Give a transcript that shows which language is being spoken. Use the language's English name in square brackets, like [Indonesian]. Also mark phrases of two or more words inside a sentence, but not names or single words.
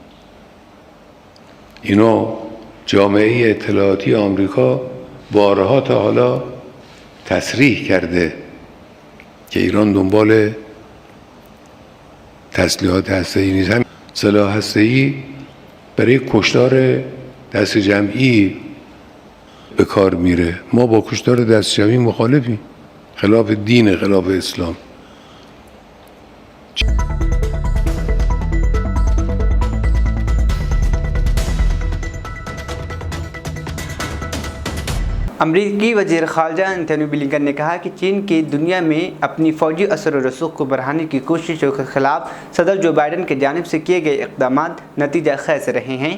[Persian] اینو جامعه اطلاعاتی آمریکا بارها تا حالا تصریح کرده که ایران دنبال تسلیحات هسته‌ای نیست. هم سلاح هسته‌ای برای کشتار دست جمعی به کار میره. ما با کشتار دست جمعی مخالفیم، خلاف دین، خلاف اسلام. [Urdu] امریکی وزیر خارجہ اینتھنی بلنکن نے کہا کہ چین کی دنیا میں اپنی فوجی اثر اور رسوخ کو بڑھانے کی کوششوں کے خلاف صدر جو بائیڈن کی جانب سے کیے گئے اقدام نتیجہ خیز رہے ہیں.